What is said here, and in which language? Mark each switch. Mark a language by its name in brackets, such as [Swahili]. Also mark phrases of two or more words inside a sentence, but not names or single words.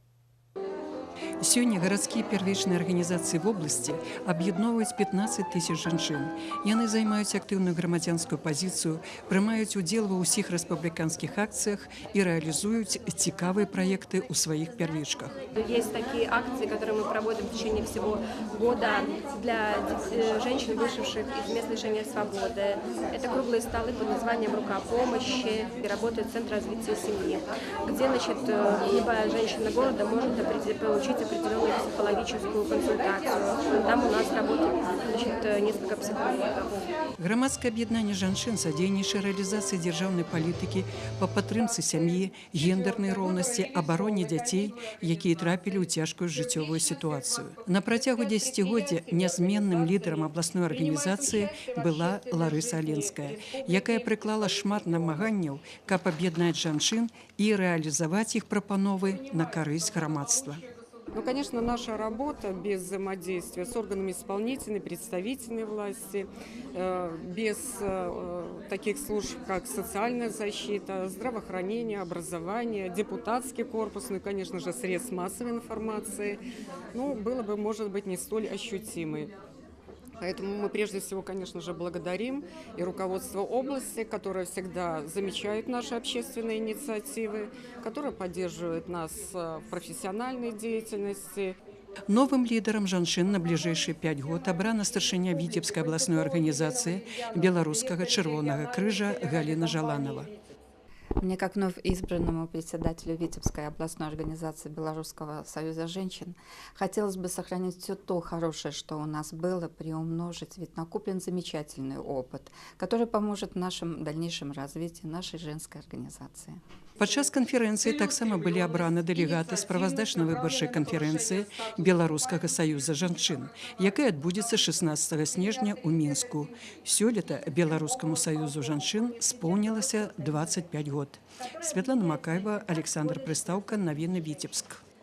[Belarusian] Сёння гарадскія первічныя арганізацыі в обласці аб'ядноўваюць 15 тысяч жанчын. Яны займаюць актыўную грамадзянскую пазіцыю, прымаюць удзел ва ўсіх рэспубліканскіх акцыях і рэалізуюць цікавыя праекты ў сваіх первічках. [Russian] Есть такие акции, которые мы проводим в течение всего года для женщин, вышедших из мест лишения свободы. Это круглые столы под названием «Рука помощи», и работает Центр развития семьи, где, любая женщина города может получить определенную психологическую консультацию. Там у нас работает несколько психологов. [Belarusian] Грамадскае аб'яднанне жанчын садзейнічае рэалізацыі дзяржаўнай палітыкі па падтрымцы сям'і, гендернай роўнасці, абароне дзяцей, якія трапілі ў цяжкую жыццёвую сітуацыю. На працягу дзесяцігоддзя нязменным лідарам абласной арганізацыі была Ларыса Аленская, якая прыклала шмат намаганняў, каб аб'яднаць жанчын і рэалізаваць іх прапановы на карысць грамадства. [Russian] Ну, конечно, наша работа без взаимодействия с органами исполнительной, представительной власти, без таких служб, как социальная защита, здравоохранение, образование, депутатский корпус, ну и, конечно же, средств массовой информации, ну, было бы, может быть, не столь ощутимой. Поэтому мы прежде всего, конечно же, благодарим и руководство области, которое всегда замечает наши общественные инициативы, которое поддерживает нас в профессиональной деятельности. [Belarusian] Новым лідарам жанчын на бліжэйшыя 5 год абрана старшыня Віцебскай абласной арганізацыі Беларускага чырвонага крыжа Галіна Жаланова. [Russian] Мне, как вновь избранному председателю Витебской областной организации Белорусского союза женщин, хотелось бы сохранить все то хорошее, что у нас было, приумножить, ведь накоплен замечательный опыт, который поможет в нашем дальнейшем развитии нашей женской организации. [Belarusian] Падчас канферэнцыі таксама былі абраны дэлегаты справаздачна-выбарчай канферэнцыі Беларускага саюза жанчын, якая адбудзецца 16 снежня ў Мінску. Сёлета Беларускаму саюзу жанчын споўнілася 25 год. Святлана Макаева, Александр Прыстаўка, навіны Віцебск.